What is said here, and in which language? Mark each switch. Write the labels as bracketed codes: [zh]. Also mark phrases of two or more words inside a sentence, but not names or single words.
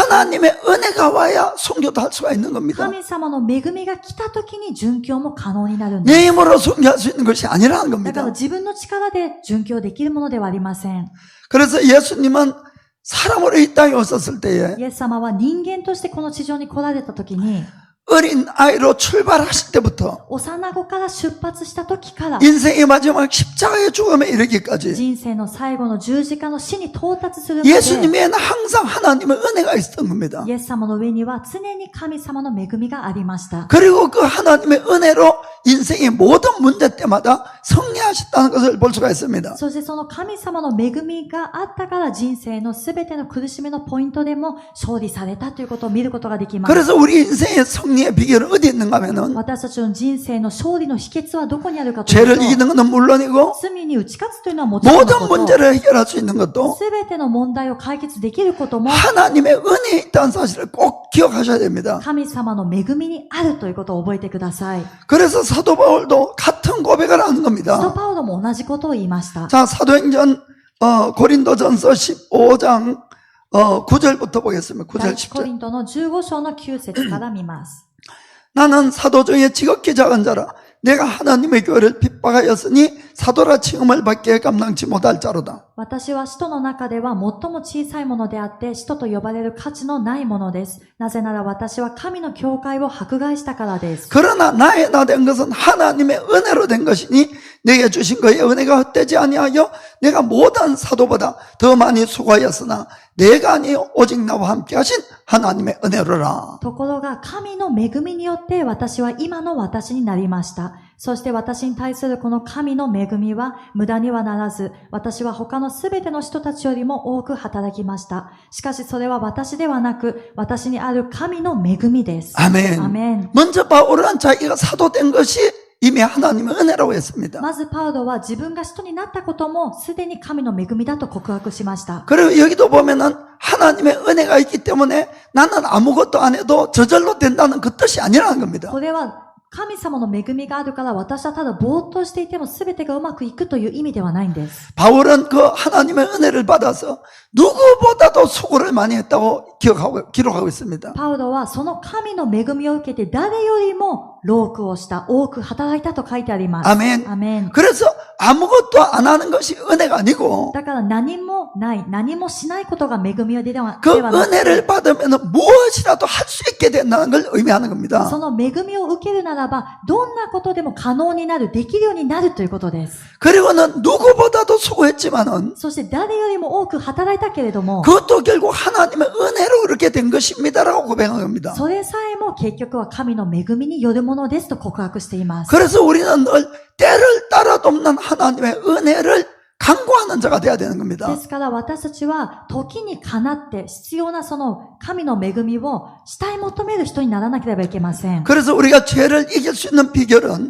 [ko] 하나님의 은혜가 와야 순교도 할 수가 있는 겁니다. [ja] 神様の恵みが来た時に殉教も可能になるんです。 [ko] 내 힘으로 순교할 수 있는 것이 아니라는 [ja] だから [ko] 겁니다. [ja] 自分の力で殉教できるものではありません。 [ko] 그래서 예수님은 사람으로 이 땅에 오셨을 때에 [ja] イエス様は人間としてこの地上に来られた時に [ko] 어린 아이로 출발하실 때부터 [ja] 幼子から出発した時から [ko] 인생의 마지막 십자가의 죽음에 이르기까지 [ja] 人生の最後の十字架の死に到達するまで [ko] 예수님에는 항상 하나님의 은혜가 있었던 겁니다. [ja] イエス様の上には常に神様の恵みがありました。 [ko] 그리고 그 하나님의 은혜로 인생의 모든 문제 때마다 승리하셨다는 것을 볼 수가 있습니다. [ja] そしてその神様の恵みがあったから人生のすべての苦しみのポイントでも勝利されたということを見ることができます。 [ko] 그래서 우리 인생의 승리의 비결은 어디 있는가 하면은 [ja] 私たちの人生の勝利の秘訣はどこにあるかという [ko] 죄를 [ja] と [ko] 이기는 것은 물론이고 [ja] 罪に打ち勝つというのはもちろんの [ko] 모든 [ja] こと [ko] 문제를 해결할 수 있는 것도 [ja] すべての問題を解決できることも [ko] 하나님의 은혜에 있다는 사실을 꼭 기억하셔야 됩니다. [ja] 神様の恵みにあるということを覚えてください。 [ko] 그래서 사도 바울도 같은 고백을 하는 [ja] 使徒 [ko] 겁니다. [ja] パウロも同じことを言いました。 [ko] 자, 사도행전 고린도전서 15장 9절부터 보겠습니다. 9절 [ja] 第一コリ [ko] 10절. [ja] ントの15章の9節から見ます。 [ko] 나는 사도 중에 지극히 작은 자라 내가 하나님의 교회를 핍박하였으니 사도라 칭함을 받기에 감당치 못할 자로다. [ja] 私は使徒の中では最も小さいものであって、使徒と呼ばれる価値のないものです。なぜなら私は神の教会を迫害したからです。 [ko] 그러나 나의 나 된 것은 하나님의 은혜로 된 것이니 내게 주신 그의 은혜가 헛되지 아니하여 내가 모든 사도보다 더 많이 수고하였으나 내가 아니요 오직 나와 함께 하신 하나님의 은혜로라. [ja] ところが神の恵みによって私は今の私になりました。そして私に対するこの神の恵みは無駄にはならず、私は他のすべての人たちよりも多く働きました。しかしそれは私ではなく、私にある神の恵みです。 [ko] 아멘. [ja] アメン。 [ko] 먼저 바울은 자기가 사도된 것이 이미 하나님의 은혜라고 했습니다. [ja] まずパウロは自分が使徒になったこともすでに神の恵みだと告白しました。 [ko] 그리고 여기도 보면은 하나님의 은혜가 있기 때문에 나는 아무것도 안 해도 저절로 된다는 그 뜻이 아니라는 겁니다. [ja] これは神様の恵みがあるから私はただぼーっとしていても全てがうまくいくという意味ではないんです。 [ko] 바울은 그 하나님의 은혜를 받아서 누구보다도 수고를 많이 했다고 기록하고 있습니다. [ja] パウロはその神の恵みを受けて誰よりも労苦をした、多く働いたと書いてあります。 [ko] 아멘. [ja] アメン。 [ko] 그래서 아무것도 안 하는 것이 은혜가 아니고 [ja] だから何もない、何もしないことが恵みでは [ko] 그 [ja] なく [ko] 은혜를 받으면 무엇이라도 할 수 있게 된다는 걸 의미하는 겁니다. [ja] その恵みを受けるならば、どんなことでも可能になる、できるようになるということです。 [ko] 그리고는 누구보다도 수고했지만은 [ja] そして誰よりも多く働いたけれども、 [ko] 그것도 결국 하나님의 은혜로 그렇게 된 것입니다라고 고백한 겁니다. [ja] それさえも結局は神の恵みによるものですと告白しています。 [ko] 그래서 우리는 늘 때를 따라 돕는 하나님의 은혜를 강구하는 자가 돼야 되는 겁니다. [ja] ですから私たちは時にかなって必要なその神の恵みを慕い求める人にならなければいけません。 [ko] 그래서 우리가 죄를 이길 수 있는 비결은